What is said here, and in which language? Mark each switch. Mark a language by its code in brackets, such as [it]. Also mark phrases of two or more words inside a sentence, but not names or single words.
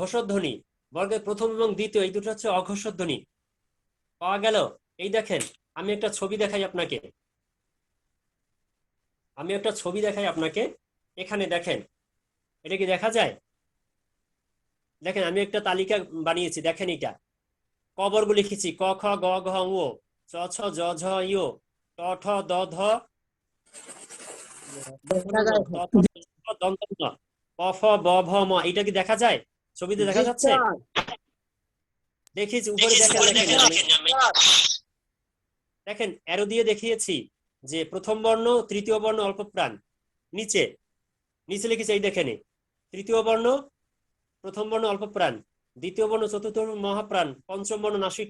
[bn] বর্গের প্রথম এবং দ্বিতীয় এই 2টা হচ্ছে অঘোষধ্বনি। পাওয়া গেল? এই দেখেন, আমি একটা ছবি দেখাই আপনাকে, এখানে দেখেন, এটা কি দেখা যায়? দেখেন আমি একটা তালিকা বানিয়েছি, দেখেন এটা ক বর্গ লিখেছি, ক খ গ ঘ ঙ, চ ছ জ ঝ ঞ, ট ঠ দ ধ, দন্ত ন, প ফ ব ভ ম। এটা কি দেখা যায়? ছবিতে দেখা যাচ্ছে? দেখিয়েছি উপরে, দেখেন অ্যারো দিয়ে দেখিয়েছি যে প্রথম বর্ণ, তৃতীয় বর্ণ অল্প প্রাণ, নিচে লিখেছি, এই দেখেন তৃতীয় বর্ণ, প্রথম বর্ণ অল্প প্রাণ, দ্বিতীয় বর্ণ, চতুর্থ বর্ণ মহাপ্রাণ, পঞ্চম বর্ণ নাসিক্য।